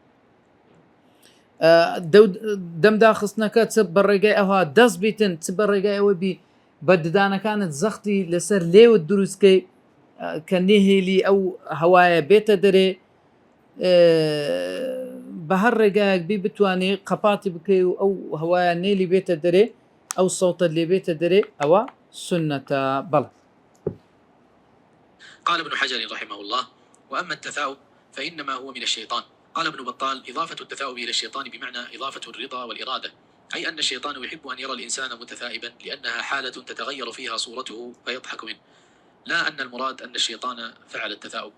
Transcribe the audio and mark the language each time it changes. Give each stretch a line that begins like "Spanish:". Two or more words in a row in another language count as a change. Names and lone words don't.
Central Kurdish: دەمداخستنەکە چ بە ڕێگای ئەوها دەست بیتن چ بە ڕێگای ئەوە بی بە ددانەکانت زەختی لەسەر لێوت دروستکەی کە نێهێلی ئەو هەوایە بێتە دەرێ بە هەر ڕێگایەک بی بتوانێ قەپاتی بکەی و ئەو هەوایە نێلی بێتە دەرێ ئەو سەوتە لێ بێتە دەرێ ئەوە سنەتە بەڵ.
Arabic: قال ابن حجر رحمه الله وأما التثاؤب فإنما هو من الشيطان. قال ابن بطال إضافة التثاؤب إلى الشيطان بمعنى إضافة الرضا والإرادة، أي أن الشيطان يحب أن يرى الإنسان متثائبا لأنها حالة تتغير فيها صورته فيضحك منه، لا أن المراد أن الشيطان فعل التثاؤب.